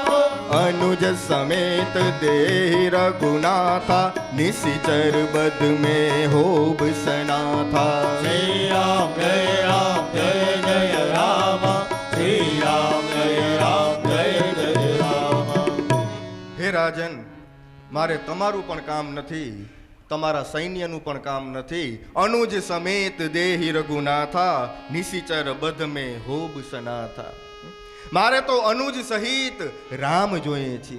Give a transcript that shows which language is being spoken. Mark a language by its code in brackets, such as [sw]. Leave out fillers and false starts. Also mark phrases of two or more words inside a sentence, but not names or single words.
[hi] अनुज समेत देहि रघुनाथा, निशिचर बध में होब सनाथा. श्री राम जय जय राम, श्री राम जय जय राम. [gu] હે રાજન, મારે તમારું પણ કામ નથી, તમારા સૈન્યનું પણ કામ નથી. [hi] अनुज समेत देही रघुनाथा, निशिचर बध में होब सनाथा. [gu] મારે તો અનુજ સહિત રામ જોઈએ છે.